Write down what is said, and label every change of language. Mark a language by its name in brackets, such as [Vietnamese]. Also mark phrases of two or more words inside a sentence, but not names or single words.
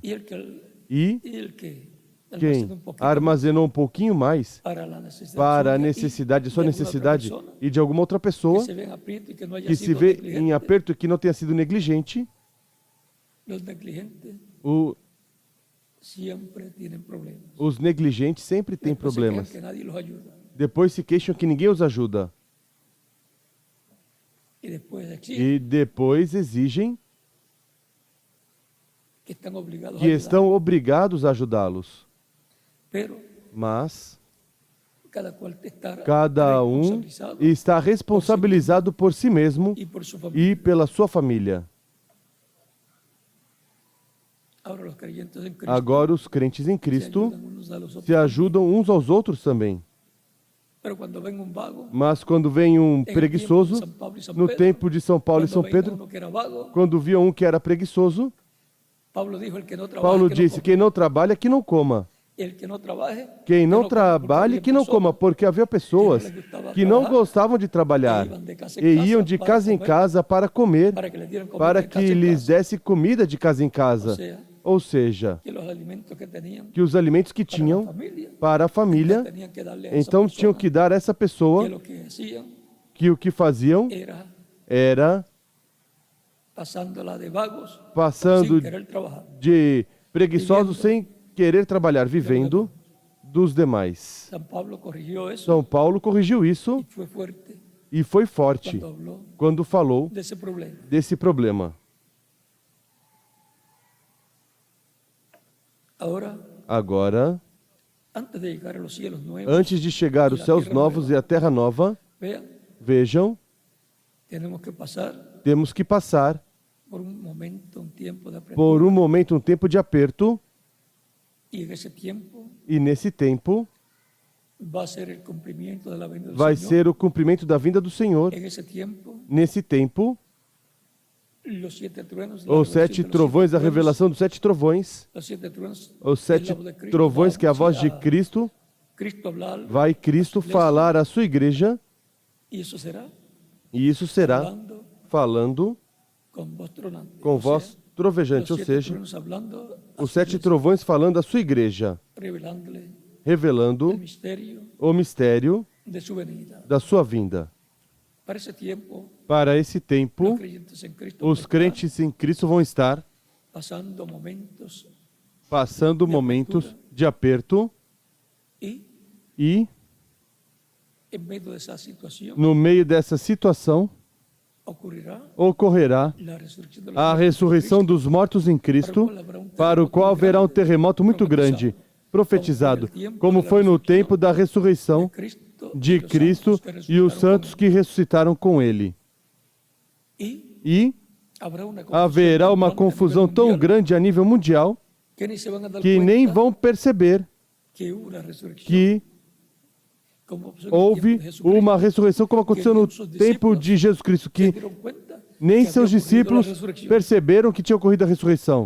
[Portuguese] E quem armazenou um pouquinho mais para a necessidade, sua necessidade e de alguma outra pessoa que se vê em aperto e que não tenha sido negligente, os negligentes sempre têm problemas. Depois se queixam que ninguém os ajuda. [Spanish] y después exigen [Portuguese] e depois exigem [Spanish] que están obligados a [Portuguese] que [Spanish] ayudar. [Portuguese] estão obrigados a ajudá-los. [Spanish] Pero [Portuguese] Mas [Spanish] cada cual está [Portuguese] cada [Spanish] responsabilizado [Portuguese] está responsabilizado por si mesmo [Spanish] y por su familia. [Portuguese] e pela sua família. [Spanish] Ahora los creyentes en Cristo [Portuguese] Agora os crentes em [Spanish] se [Portuguese] Cristo [Spanish] ayudan unos a los otros [Portuguese] se ajudam uns aos outros também. [Spanish] Pero cuando ven un vago, [Portuguese] Mas quando vem um [Spanish] en el tiempo de [Portuguese] preguiçoso, [Spanish] São Paulo y São [Portuguese] no [Spanish] Pedro, [Portuguese] tempo de São Paulo e [Spanish] cuando [Portuguese] São [Spanish] veían [Portuguese] Pedro, [Spanish] uno que era vago, [Portuguese] quando via um que era preguiçoso, [Spanish] Paulo dijo, el que no trabaja, [Portuguese] Paulo [Spanish] que [Portuguese] disse: [Spanish] no [Portuguese] quem não trabalha, que não coma. [Spanish] el que no trabaje, [Portuguese] Quem [Spanish] que [Portuguese] não [Spanish] no coma, porque [Portuguese] trabalhe, [Spanish] había [Portuguese] que não [Spanish] personas [Portuguese] coma, porque havia pessoas que não gostavam de trabalhar e iam de casa em casa para comer, [Spanish] para que les dieran comida [Portuguese] para [Spanish] de casa [Portuguese] que [Spanish] en [Portuguese] lhes [Spanish] casa. [Portuguese] desse comida de casa em casa. Ou seja, [Spanish] Que los alimentos que tenían [Portuguese] que os alimentos que [Spanish] para la [Portuguese] tinham [Spanish] familia, [Portuguese] para a família, [Spanish] tenían que darle a esa [Portuguese] então tinham [Spanish] persona, [Portuguese] que dar a essa [Spanish] que [Portuguese] pessoa [Spanish] lo que hacían [Portuguese] que o que faziam era [Spanish] pasándola de vagos [Portuguese] passando [Spanish] sin querer trabajar. [Portuguese] de preguiçosos sem querer trabalhar, vivendo dos demais. [Spanish] San Pablo corrigió eso [Portuguese] São Paulo corrigiu isso [Spanish] y fue fuerte [Portuguese] e foi forte [Spanish] cuando habló [Portuguese] quando falou [Spanish] de ese problema. [Portuguese] desse problema. Agora, [Spanish] Antes de llegar a los cielos nuevos, [Portuguese] antes de chegar os céus novos e a terra nova, [Spanish] vean, [Portuguese] vejam, [Spanish] tenemos que pasar [Portuguese] temos que passar [Spanish] por un momento, un tiempo de apretura. [Portuguese] por um momento, um tempo de aperto, [Spanish] Y en ese tiempo [Portuguese] e nesse tempo [Spanish] va a ser el cumplimiento de la venida del [Portuguese] vai [Spanish] Señor. [Portuguese] ser o cumprimento da vinda do Senhor. [Spanish] En ese tiempo, [Portuguese] Nesse tempo, [Spanish] los siete truenos, la [Portuguese] os [Spanish] revelación [Portuguese] sete [Spanish] de los [Portuguese] trovões, a [Spanish] siete truenos, [Portuguese] revelação dos sete trovões, [Spanish] los siete truenos, [Portuguese] os [Spanish] es [Portuguese] sete [Spanish] la voz de Cristo, [Portuguese] trovões, que é a [Spanish] va [Portuguese] voz de [Spanish] a [Portuguese] Cristo, [Spanish] Cristo hablar, [Portuguese] vai Cristo falar à sua igreja, [Spanish] y eso será [Portuguese] e isso será [Spanish] hablando [Portuguese] falando [Spanish] con voz tronante. [Portuguese] com [Spanish] O sea, [Portuguese] voz trovejante, ou [Spanish] los siete [Portuguese] seja, [Spanish] truenos hablando a [Portuguese] os [Spanish] su [Portuguese] sete [Spanish] iglesia, [Portuguese] trovões falando à sua igreja, [Spanish] revelándole [Portuguese] revelando [Spanish] el misterio [Portuguese] o mistério [Spanish] de su venida. [Portuguese] da sua vinda. [Spanish] Para ese tiempo, [Portuguese] Para esse tempo, [Spanish] los creyentes en Cristo van a [Portuguese] os [Spanish] estar [Portuguese] crentes em Cristo vão estar [Spanish] pasando momentos [Portuguese] passando momentos de aperto [Spanish] y [Portuguese] e, [Spanish] en medio de esa situación [Portuguese] no meio dessa situação, [Spanish] ocurrirá [Portuguese] ocorrerá [Spanish] la resurrección de los [Portuguese] a [Spanish] muertos en [Portuguese] ressurreição [Spanish] Cristo, [Portuguese] dos mortos em Cristo, para o qual haverá um terremoto muito grande, profetizado, como foi no tempo da ressurreição de Cristo e os santos que ressuscitaram com Ele. E haverá uma confusão tão grande a nível mundial que nem vão perceber que houve uma ressurreição como aconteceu no tempo de Jesus Cristo, que nem seus discípulos perceberam que tinha ocorrido a ressurreição.